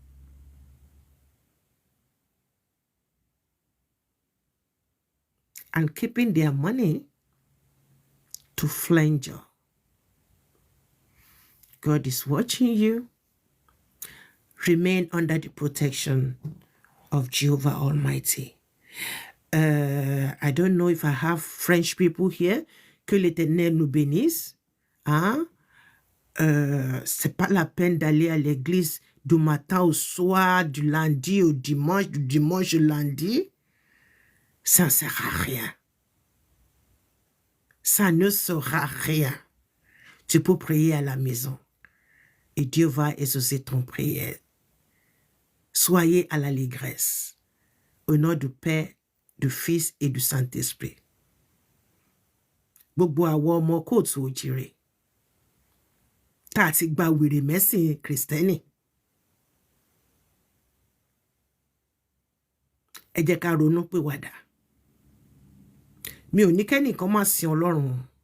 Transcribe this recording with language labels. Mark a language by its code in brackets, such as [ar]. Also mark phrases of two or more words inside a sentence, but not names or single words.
[en] And keeping their money to flanger. God is watching you. Remain under the protection of Jehovah Almighty. I don't know if I have French people here. [fr] Que l'Éternel nous bénisse. Hein? C'est pas la peine d'aller à l'église du matin au soir, du lundi au dimanche, du dimanche au lundi. Ça ne sert à rien. Ça ne sera rien. Tu peux prier à la maison et Dieu va exaucer ton prière. Soyez à l'allégresse au nom du Père, du Fils et du Saint-Esprit. [yo] Gbogbo àwọn ọmọ kóòtù òjìrè tá a ti gba wèrè mẹ́sìn Kristẹni. Ẹ jẹ́ ká ronú pìwàdà. Mi ò ní kẹ́nìkan máa sin Ọlọ́run.